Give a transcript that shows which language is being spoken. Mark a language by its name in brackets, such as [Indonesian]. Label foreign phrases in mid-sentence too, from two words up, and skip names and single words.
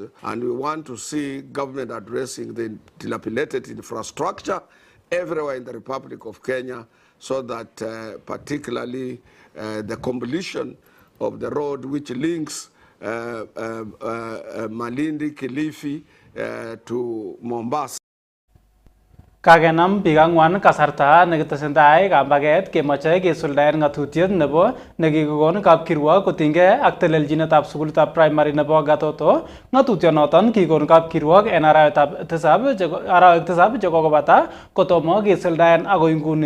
[English] And we want to see government addressing the dilapidated infrastructure everywhere in the Republic of Kenya so that particularly the completion of the road which links Malindi, Kilifi to Mombasa. [Kalenjin] Kagenam biik ang'wan kasarta nekitesentai kambaget kemoche kesuldaen ng'atutiet nebo nekikokon kapkirwok kotinygei ak telelchinetab sukulitab primary nebo Gatoto. Ng'atutionoton kikon kapkirwok en arawek tisab chekokobata kotomo kesuldaen agoi nguni.